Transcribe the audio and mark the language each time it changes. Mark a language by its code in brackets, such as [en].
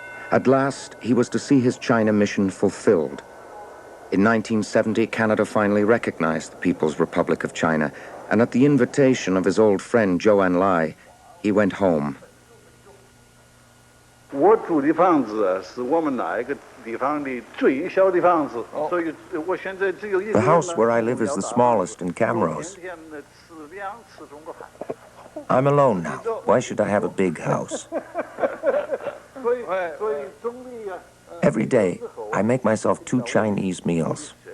[en] At last, he was to see his China mission fulfilled. In 1970, Canada finally recognized the People's Republic of China, and at the invitation of his old friend Zhou Enlai, he went home. [zh] 我住的房子是我们那个地方的最小的房子，所以我现在只有一个。 [en] The house where I live is the smallest in Camrose. I'm alone now. Why should I have a big house? Every day, I make myself 2 Chinese meals.